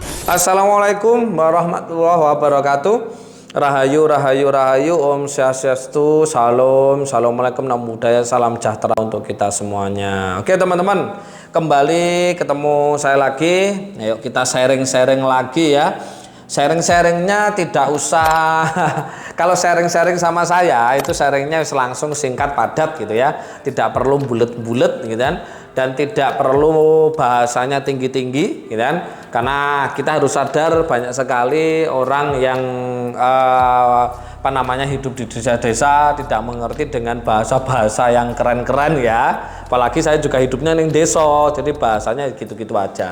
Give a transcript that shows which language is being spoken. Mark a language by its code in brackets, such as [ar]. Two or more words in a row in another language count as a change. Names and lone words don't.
[ar] السلام عليكم ورحمة الله وبركاته. [ban] Rahayu, rahayu, rahayu. Om Swastiastu. [id] Salam, assalamualaikum, [pi] namo buddhaya, [id] salam sejahtera untuk kita semuanya. Oke teman-teman, kembali ketemu saya lagi. Ayo kita sharing-sharing lagi ya. Sharing-sharingnya tidak usah kalau sharing-sharing sama saya itu sharingnya langsung singkat padat gitu ya, tidak perlu bulet-bulet gitu kan, dan tidak perlu bahasanya tinggi-tinggi gitu kan, karena kita harus sadar banyak sekali orang yang hidup di desa-desa tidak mengerti dengan bahasa-bahasa yang keren-keren ya, apalagi saya juga hidupnya di desa, jadi bahasanya gitu-gitu aja.